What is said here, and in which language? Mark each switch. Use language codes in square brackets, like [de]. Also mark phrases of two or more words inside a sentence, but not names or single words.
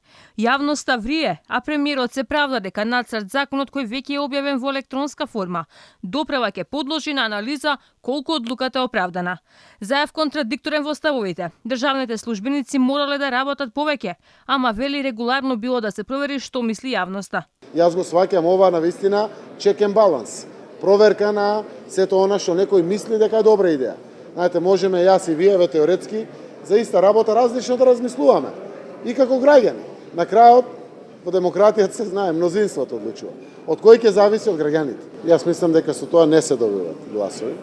[mk] Јавноста врие, а премиерот се правда дека нацрт законот кој веќе е објавен во електронска форма, допрева ќе подложи на анализа колку одлуката е оправдана. Заев контрадикторен во ставовите. Државните службеници морале да работат повеќе, ама вели регуларно било да се провери што мисли јавноста. Јас го сваќам ова на вистина [en] check and balance. [mk] Проверка на сето она што некој мисли дека е добра идеја. Знаете, можеме јас и вие теоретски за иста работа различно да размислуваме. И како граѓани. На крајот, во демократијата се знае, мнозинството одлучува. Од кој ќе зависи од граѓаните. Јас мислам дека со тоа не се добиваат гласови.